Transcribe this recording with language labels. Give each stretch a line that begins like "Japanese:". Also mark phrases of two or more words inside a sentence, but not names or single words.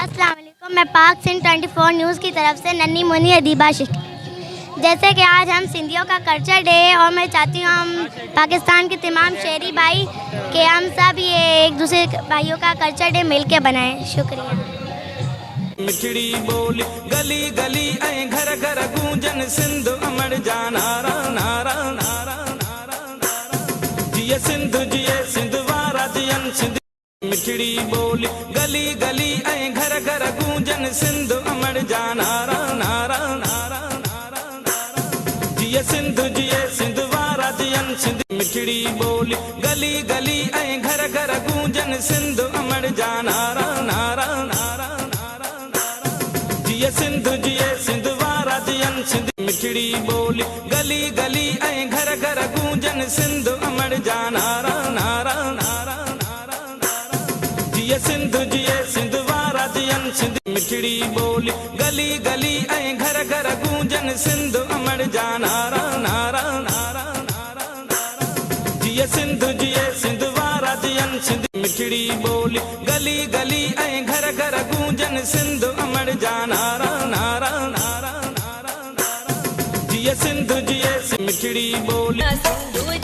Urdu: السلام علیکم. میں پاک سندھ 24 نیوز کی طرف سے ننھی منی ادیبہ شیخ. جیسے کہ آج ہم سندھیوں کا
English: culture day
Urdu: ہے اور میں چاہتی ہوں ہم پاکستان کے تمام شہری بھائی کہ ہم سب یہ ایک دوسرے بھائیوں کا
English: culture day
Urdu: مل کے منائیں. شکریہ.
Sindhi: मिठड़ी बोली गली गली ऐ घर घर गूंजन सिंध अमर जा नारा नारा नारा नारा नारा जिये सिंध वारा जियन सिंध। मिठड़ी बोली गली गली ऐ घर घर गूंजन सिंध अमर जा नारा नारा नारा नारा नारा जिये सिंध वारा जियन सिंध। मिठड़ी बोली गली गली ऐ घर घर गूंजन सिंध अमर जा नारा नारा नारा जिये सिंध वारा जियन सिंध। मिठड़ी बोली गली गली ऐ घर घर गूंजन सिंध अमर जा नारा नारा नारा नारा नारा जिये सिंध वारा जियन सिंध। मिठड़ी बोली गली गली ऐ घर घर गूंजन सिंध अमर जा नारा नारा नारा नारा नारा जिये सिंध वारा जियन सिंध। मिठड़ी बोली गली गली ऐ घर घर गूंजन सिंध अमर जा नारा नारा नारा नारा नारा जिये सिंध मिठड़ी बोली।